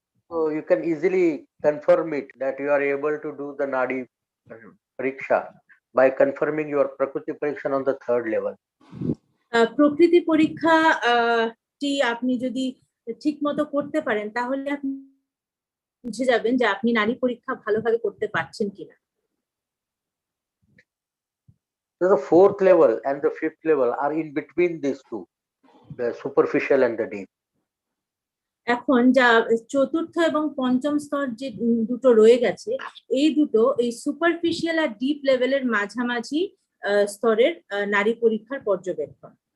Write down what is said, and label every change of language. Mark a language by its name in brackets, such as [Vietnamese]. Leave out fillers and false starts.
[English] So you can easily confirm it that you are able to do the Nadi Pariksha by confirming your Prakriti Pariksha on the third level. [Bangla] প্রকৃতি পরীক্ষাটি আপনি যদি ঠিক মতো করতে পারেন তাহলে আপনি বুঝে যাবেন যে আপনি নারী পরীক্ষা ভালোভাবে করতে পারছেন কিনা। [English] So the fourth level and the fifth level are in between these two, the superficial and the deep. [Bangla] এখন যা চতুর্থ এবং পঞ্চম স্তর যে দুটো রয়ে গেছে, এই দুটো এই সুপারফিশিয়াল আর ডিপ লেভেলের মাঝামাঝি স্তরের নারী পরীক্ষার পর্যবেক্ষণ।